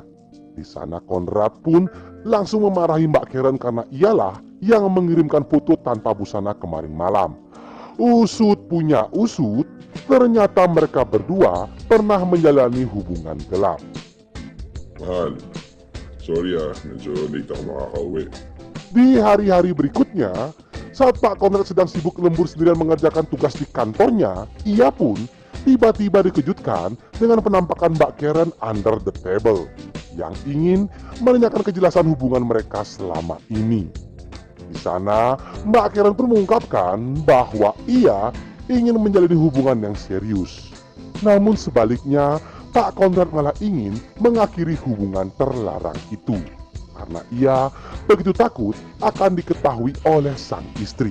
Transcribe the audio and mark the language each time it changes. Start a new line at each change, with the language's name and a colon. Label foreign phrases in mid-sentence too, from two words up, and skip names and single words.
Indonesian: Di sana Conrad pun langsung memarahi Mbak Karen karena ialah yang mengirimkan foto tanpa busana kemarin malam. Usut punya usut, ternyata mereka berdua pernah menjalani hubungan gelap.
Filipino: Mahal, sorry ya, medyo late ako makakauwi.
Indonesian: Di hari-hari berikutnya, saat Pak Conrad sedang sibuk lembur sendirian mengerjakan tugas di kantornya, ia pun tiba-tiba dikejutkan dengan penampakan Mbak Karen
English: under the table
Indonesian: yang ingin menanyakan kejelasan hubungan mereka selama ini. Di sana, Mbak Karen pun mengungkapkan bahwa ia ingin menjalani hubungan yang serius. Namun sebaliknya, Pak Conrad malah ingin mengakhiri hubungan terlarang itu karena ia begitu takut akan diketahui oleh sang istri.